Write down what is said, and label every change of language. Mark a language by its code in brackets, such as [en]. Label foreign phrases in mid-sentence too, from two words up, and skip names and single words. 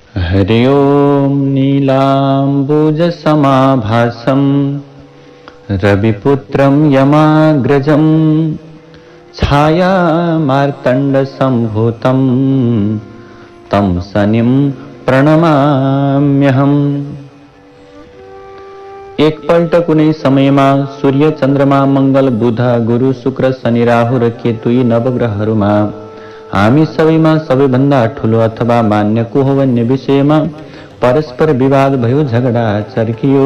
[sa] हरि ओम नीलाम्बुजसमाभासं रविपुत्रं यमाग्रजं छायामार्तण्डसम्भूतं तं शनिं प्रणमाम्यहम्। [ne] एकपल्ट कुनै समयमा सूर्य चन्द्रमा मंगल बुध गुरु शुक्र शनि राहु र केतु यी नवग्रहहरूमा हामी सबैमा सबैभन्दा ठुलो अथवा मान्य को हो भन्ने विषयमा परस्पर विवाद भयो, झगडा चर्कियो।